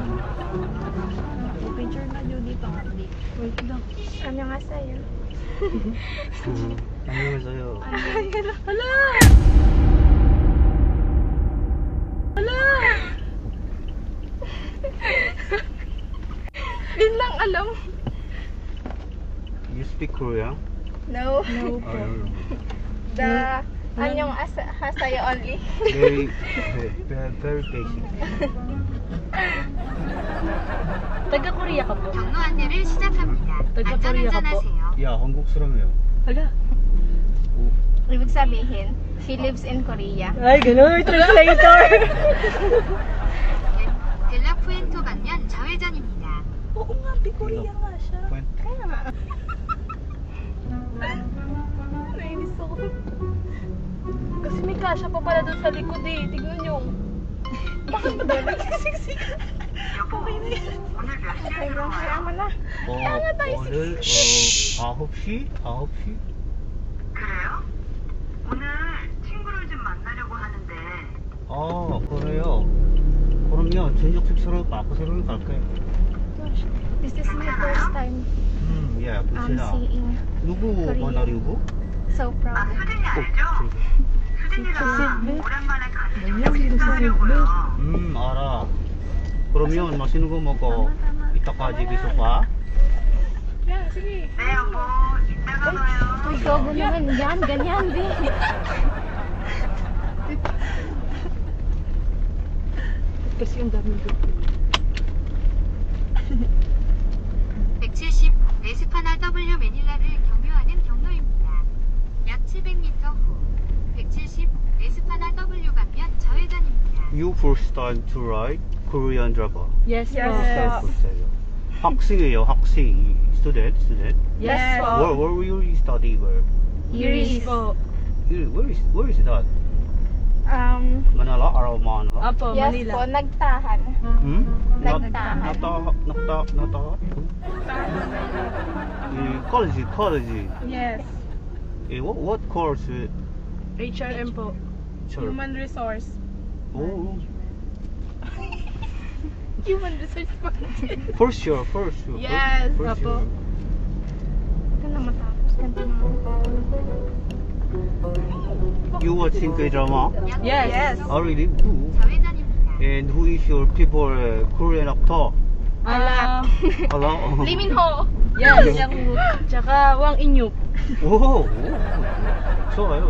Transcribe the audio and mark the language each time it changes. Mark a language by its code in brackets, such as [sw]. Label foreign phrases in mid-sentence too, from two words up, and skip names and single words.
[tl] Picture na yun dito. Wait lang. Ano nga sa'yo? [ko] 안녕하세요. [tl] Hala! Hala! Yun lang alam. [en] You speak Korean? No. [tl] No po. [en] The [ko] 안녕하세요 [en] only. Very, very basic. [tl] Taga Korea ka po? [ko] 경로 안내를 시작합니다. Taga Korea ka po? 안전운전하세요. 야, 한국 사람이에요. [tl] Hala. Ibig sabihin, [en] she lives in Korea. [tl] Ay, gano'n. Translator. [ko] 델라푸엔토 방면 좌회전입니다. [tl] Oo nga, di Korea nga siya. Kaya nga. Nainis ako. Kasi may kasya pa pala dun sa likod eh. Tignan nyo. Bakit ba dapat nagsisiksik? Okay na yan. Hanggang kaya mo na. [ko] 오늘 9시? 9시? 그래요? 오늘 친구를 좀 만나려고 하는데 아, 그래요? 그럼요, 저녁 식사로 마크세로 갈까요? [en] Gosh, this is my first time [ko] 예, 보시나. [en] seeing. [ko] 누구 [en] Korean. [ko] 만나려고? [en] So [ko] 아 [en] proud. [ko] 수진이 알죠? 수진이랑 오랜만에 같이 뭐야, 저녁 식사하려고요. 알아. 그러면 맛있는 거 먹어. 이따까지 계속 봐. [en] Yeah, sige. [ko] 네 여보 이따가 봐요. [tl] Ay, gogo naman yan. Ganyan, di. Kasi ang daming doon. [ko] 170 에스파나 W 매닐라를 경유하는 경로입니다. 약 700m 후 170 에스파나 W 방면 좌회전입니다. [en] You first time to ride Korean driver. Yes, Yes. [tl] po. [ko] 학생이에요, 학생. [en] Student. Yes, po. Where will you study? [tl] Iris po. [en] Where is that? Manila or Manila? [tl] Apo, [en] Yes Manila. [tl] po, nagtahan. Hmm? Nagtahan. Nagtahan? [en] College. Yes. What course? HRM po. Human Resource. Oh, Human Resource po. first year. Yes, First [tl] apo. [en] year. [tl] Ito na matapos. Ganito na. [en] You watching K-drama? Yes. Oh, really? Who? [ko] 좌회전입니다. [en] And who is your favorite Korean actor? Hello? Lee Min Ho. [tl] Yes, yung tsaka Wang Inyuk. [ko] 오, 좋아요.